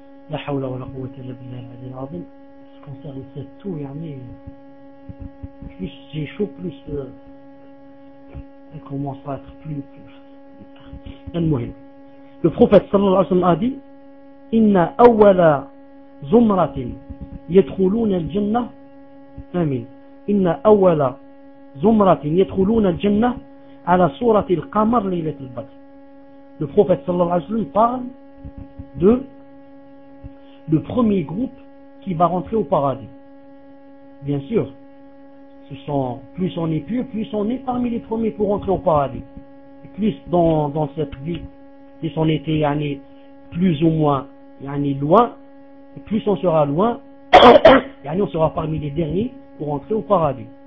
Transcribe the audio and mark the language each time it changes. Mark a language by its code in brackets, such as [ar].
[ar] لا حول ولا قوة إلا بالله العلي العظيم. [fr] Ce concerne cette tout, yani, plus j'ai chaud, plus elle commence à être plus. [ar] المهم, [fr] le prophète [ar] صلى الله عليه وسلم [fr] a dit, [ar] إن أول زمرة يدخلون الجنة, آمين, إن أول زمرة يدخلون الجنة على صورة القمر ليلة البدر. [fr] Le prophète [ar] صلى الله عليه وسلم [fr] parle de le premier groupe qui va rentrer au paradis. Bien sûr, ce sont, plus on est pur, plus on est parmi les premiers pour rentrer au paradis. Et plus dans cette vie, plus on était yani, plus ou moins yani, loin, et plus on sera loin, yani, on sera parmi les derniers pour rentrer au paradis.